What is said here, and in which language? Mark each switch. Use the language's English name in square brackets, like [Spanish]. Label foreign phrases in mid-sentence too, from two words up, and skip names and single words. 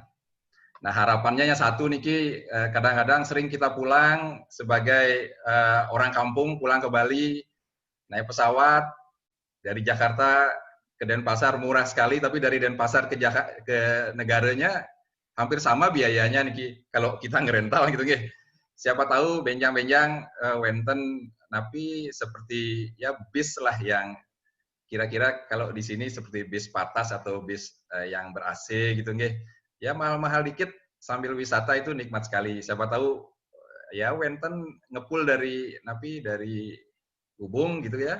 [Indonesian] Nah, harapannya yang satu Niki, kadang-kadang sering kita pulang sebagai orang kampung pulang ke Bali naik pesawat dari Jakarta ke Denpasar murah sekali, tapi dari Denpasar ke negaranya hampir sama biayanya nih kalau kita ngerental gitu nggih. Siapa tahu [Balinese] benjang-benjang wenten [Indonesian] tapi seperti ya bis lah yang kira-kira kalau di sini seperti bis patas atau bis yang ber-AC gitu nggih. Ya mahal-mahal dikit sambil wisata itu nikmat sekali. Siapa tahu ya wenten ngepul dari Ubung gitu ya.